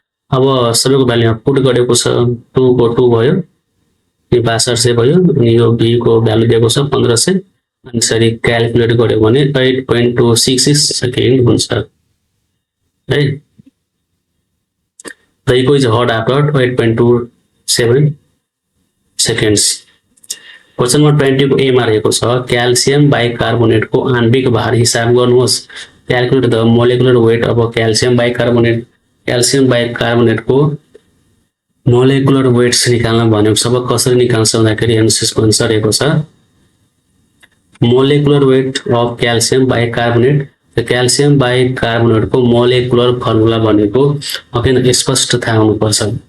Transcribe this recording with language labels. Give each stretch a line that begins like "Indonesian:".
Nepali: अब सबैको भ्यालु यहाँ पुट गरेको छ 2 को 2 भयो यो 6200 भयो अनि यो v को भ्यालु दिएको छ 1500 अनि यसरी क्याल्कुलेट गर्यो भने 8.266 सेकेन्ड हुन्छ है।
English: The echo is heard after 8.27 seconds.
Nepali: Question number 20 को एमा रहेको छ क्याल्सियम बाइकार्बोनेट को आणविक भार हिसाब गर्नुहोस्।
English: Calculate the molecular weight of calcium bicarbonate.
Nepali: Calcium bicarbonate को मोलेकुलर वेट्स निकाल्न भनेको छ। अब कसरी निकाल्छ भन्दाखेरि हेर्नुहोस् यसको आन्सर रहेको छ
English: Molecular weight of calcium bicarbonate.
Nepali: Calcium bicarbonate को मोलेकुलर फर्मुला भनेको ओके स्पष्ट थाहा हुनुपर्छ।